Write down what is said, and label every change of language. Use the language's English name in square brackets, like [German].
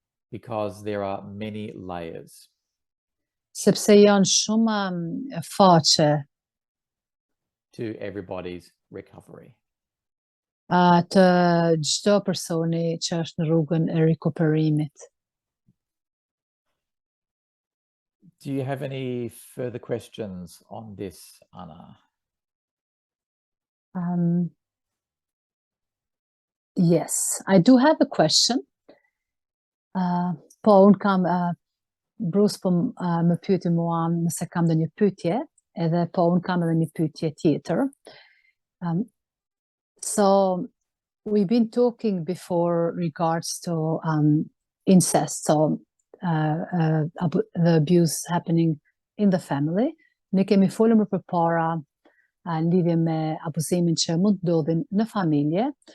[English] because there are many layers [Albanian] sepse janë shumë faqe [English] to everybody's recovery. [Albanian] të çdo personi që është në rrugën e rikuperimit. [English] Do you have any further questions on this, Anna? Yes, I do have a question. [Albanian] Po, unë kam, Bruce po më pyeti mua nëse kam dhe një pyetje, edhe po unë kam edhe një pyetje tjetër. [English] So, we've been talking before regards to incest, so the abuse happening in the family. [Albanian] Ne kemi folur më përpara në lidhje me abuzimin që mund ndodhin në familje.